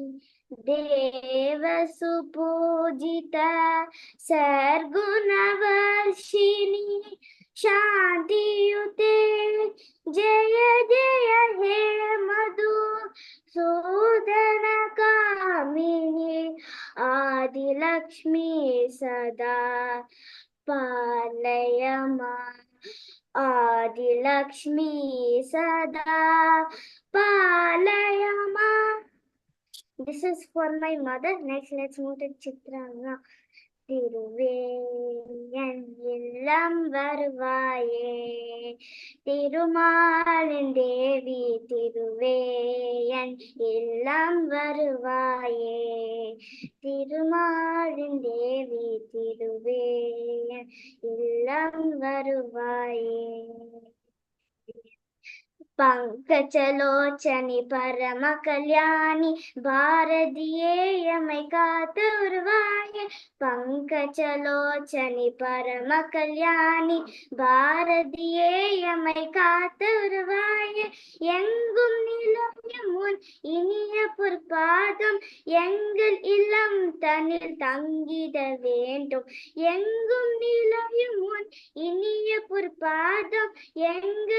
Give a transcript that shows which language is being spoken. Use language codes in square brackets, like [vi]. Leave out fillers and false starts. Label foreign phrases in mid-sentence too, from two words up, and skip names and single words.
[sa] देवसुपूजिता सर्गुणवर्षिणी शान्तियुते जय जय हे मधु सूदनकामिनी आदिलक्ष्मी सदा पालय मां आदिलक्ष्मी सदा पालय मां. [en] This is for my mother. Next, let's move to Chithra. [ta] திருவேயன் இல்லம் வருவாயே திருமாலின் தேவி திருவேயன் இல்லம் வருவாயே திருமாலின் தேவி திருவேயன் இல்லம் வருவாயே பங்கஜலோசனி பரம கல்யாணி பாரதியே எமை காத்து வருவாயே பங்கஜலோச்சனி பரம கல்யாணி பாரதியே எமை காத்து வருவாயே எங்கும் நிலவும் உன் இனிய பொற்பாதம் எங்கள் இல்லம் தன்னில் தங்கிட வேண்டும் எங்கும் நிலவும் உன் இனிய பொற்பாதம் எங்கள்